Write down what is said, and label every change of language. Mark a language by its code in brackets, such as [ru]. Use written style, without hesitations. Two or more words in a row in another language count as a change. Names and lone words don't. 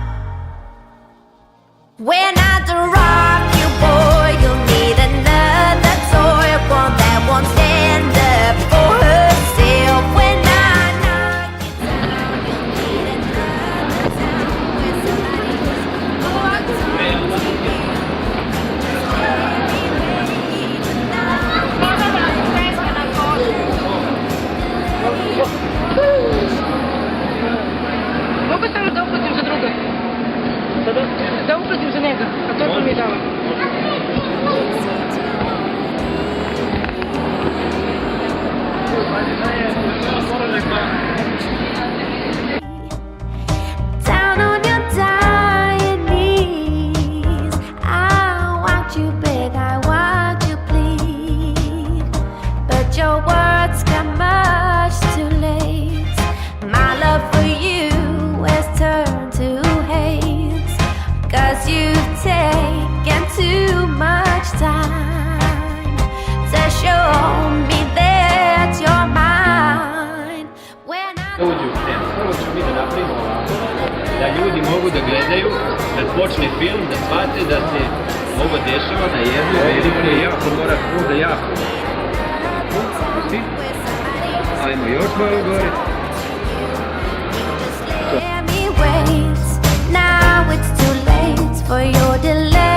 [en] When I drop you, boy, you'll need another toy, one that won't stand up for herself. When I knock you down, you'll need another town where somebody's [sr] Mogu samo da uplatim za druga. Da uplatim za njega, a to mi je dao. [en] down on your dying knees. I want you beg, I want you plead, but your words come much too late. My love for you has turned to hate, 'cause you've taken too much time to show me that you're mine. When I [sr] Uđi u scenu. Prvo ćemo mi da napravimo ovako, da ljudi mogu da gledaju, kad počne film, da shvate da se ovo dešava na jednoj velikoj jako mora da jako. Pusti. Ajmo još malo gore. [en] let me wait. Now it's too late for your delay.